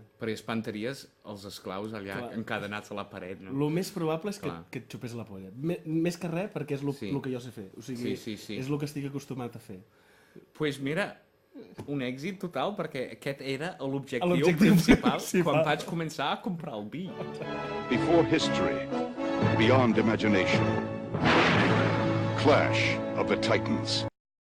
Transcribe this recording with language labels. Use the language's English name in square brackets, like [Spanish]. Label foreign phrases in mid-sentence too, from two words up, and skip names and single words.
[Catalan] Perquè espantaries els esclaus allà encadenats a la paret, no? El més probable és que et xupés la polla. Més que res, perquè és el que jo sé fer. O sigui, és el que estic acostumat a fer. [Spanish] Pues mira, [Catalan] un èxit total, perquè aquest era l'objectiu principal quan vaig començar a comprar el vi. [English] Before history, beyond imagination. Clash of the Titans.